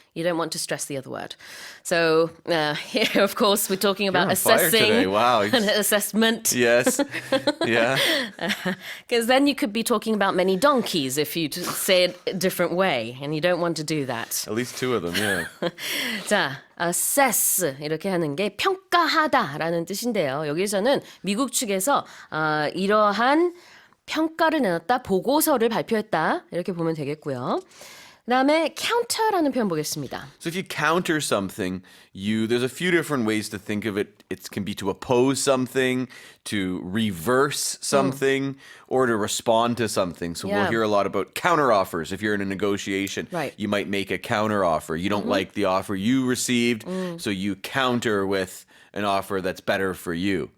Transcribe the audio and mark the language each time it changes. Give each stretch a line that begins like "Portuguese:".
English: You don't want to stress the other word. So here, of course, we're talking about on fire assessing today. Wow. an assessment. Yes. Yeah. Because then you could be talking about many donkeys if you say it a different way, and you don't want to do that. At least two of them, yeah.
Korean: 자, assess 이렇게 하는 게 평가하다라는 뜻인데요. 여기서는 미국 측에서 이러한 평가를 내놨다, 보고서를 발표했다 이렇게 보면 되겠고요. 그다음에 counter라는 표현 보겠습니다.
English: So if you counter something, there's a few different ways to think of it. It can be to oppose something, to reverse something, or to respond to something. So Yeah. we'll hear a lot about counter offers. If you're in a negotiation, Right. you might make a counter offer. You don't like the offer you received, so you counter with an offer that's better for you.